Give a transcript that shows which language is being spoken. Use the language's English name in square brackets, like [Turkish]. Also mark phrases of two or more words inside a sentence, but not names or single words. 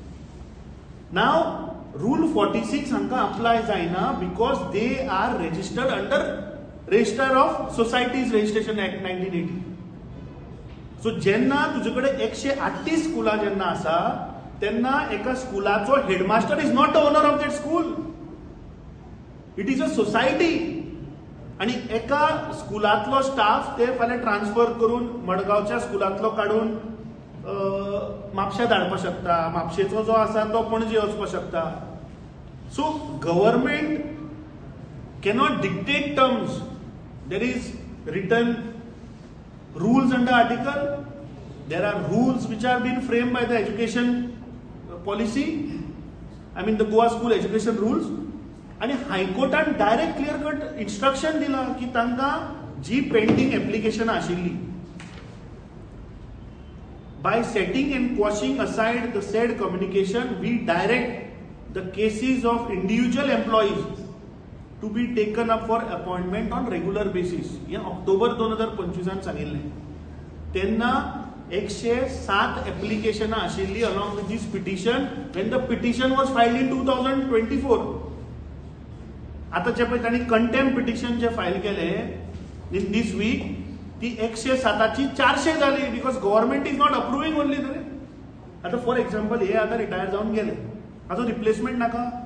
[Konkani] नाव रूल 46 हांकां अप्लाय जायना [English] because they are registered under Register of Societies Registration Act 1980. [Konkani] सो जेन्ना तुजे कडेन 138 स्कुलां जेन्ना आसा तेन्ना एका स्कुलाचो [English] headmaster is not the owner of that school. It is a society. [Konkani] आणि एका स्कुलांतलो स्टाफ ते फाल्यां ट्रान्सफर करून मडगांवच्या स्कुलांतलो काडून म्हापशा धाडपाक शकता, म्हापशेचो जो आसा तो पणजे वचपाक शकता. [English] So government cannot dictate terms. There is written rules under article. There are rules which are being framed by the education policy. I mean the Goa school education rules. [Konkani] आणि हायकोर्टान डायरेक्ट क्लियर कट इन्स्ट्रक्शन दिला की तांकां जी पेंडिंग एप्लिकेशन आशिल्ली [English] by setting and quashing aside the said communication we direct the cases of individual employees to be taken up for appointment on regular basis. [Konkani] हे ऑक्टोबर 2025 सांगिल्लें. तेन्ना 107 एप्लिकेशनां आशिल्ली [English] along with this petition when the petition was filed in 2024. [Konkani] आता जे पळय तांणी [English] contempt petition [Konkani] जे फायल केले [English] in this week [Konkani] ती 107ची 400 जाली [English] because government is not approving only. [Konkani] आता [English] for example [Konkani] हे आता रिटायर जावन गेले, हाजो रिप्लेसमेंट नाका.